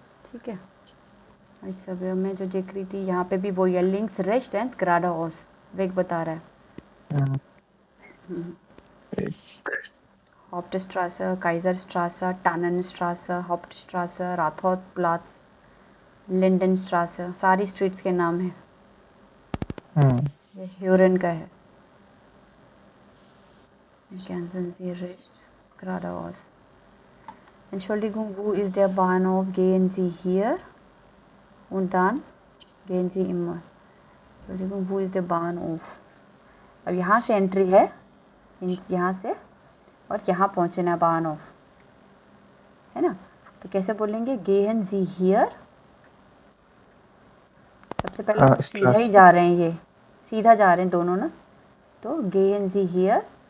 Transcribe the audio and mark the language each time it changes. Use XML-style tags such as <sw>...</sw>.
<hi>ठीक है, इस सब में जो देख रही थी यहाँ पे भी वही है, लिंक्स रेस्ट एंड ग्राडाओस वेग बता रहा है। हाउप्टस्ट्रासा, काइजरस्ट्रासा, टाननस्ट्रासा, हाउप्टस्ट्रासा, राथोट प्लाट्स, लिंडनस्ट्रासा, सारी स्ट्रीट्स के नाम हैं। ये ह्यूरन का है।</hi> <de>Ganzen rechts geradeaus. Entschuldigung, wo ist der Bahnhof? Gehen Sie hier und dann gehen Sie immer. Entschuldigung, wo ist der Bahnhof?</de> <hi>अब यहाँ से एंट्री है, यहाँ से, और यहाँ पहुँचना है बानहोफ, है ना। तो कैसे बोलेंगे?</hi> <de>Gehen Sie hier।</de> <hi>सबसे पहले तो सीधा ही जा रहे हैं, ये सीधा जा रहे हैं दोनों ना, तो</hi> <de>Gehen Sie hier</de>